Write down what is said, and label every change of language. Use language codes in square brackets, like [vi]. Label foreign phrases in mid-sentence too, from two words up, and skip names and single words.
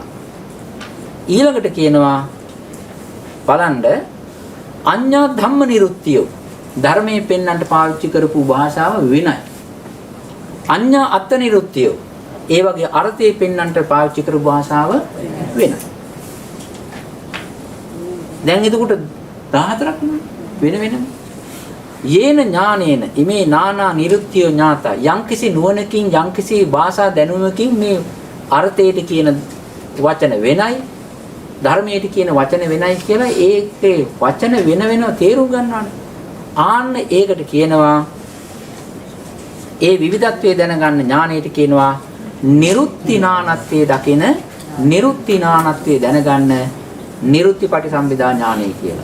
[si] ඊළඟට කියනවා බලන්න [pi] අඤ්ඤා ධම්ම නිරුක්තිය. [si] ධර්මයේ පෙන්වන්නට පාවිච්චි කරපු භාෂාව වෙනයි. [pi] අඤ්ඤා අත්ත නිරුක්තිය. [si] ඒ වගේ අර්ථයේ පෙන්වන්නට පාවිච්චි කරපු භාෂාව වෙනයි. දැන් එතකොට 14ක් වෙනම [pi] යේන ඥානේන ඉමේ නානා නිරුක්තිය ඥාත [si] යම්කිසි නුවණකින් යම්කිසි භාෂා දැනුමකින් මේ අර්ථයට කියන වචන වෙනයි ධර්මයට කියන වචන වෙනයි කියලා ඒකේ වචන වෙනව තේරුම් ගන්නවානේ. ආන්න ඒකට කියනවා ඒ විවිධත්වයේ දැනගන්න ඥානයට කියනවා නිරුක්ති නානත්වයේ දකින නිරුක්ති නානත්වයේ දැනගන්න නිරුක්ති පටිසම්භිදා ඥානය කියලා.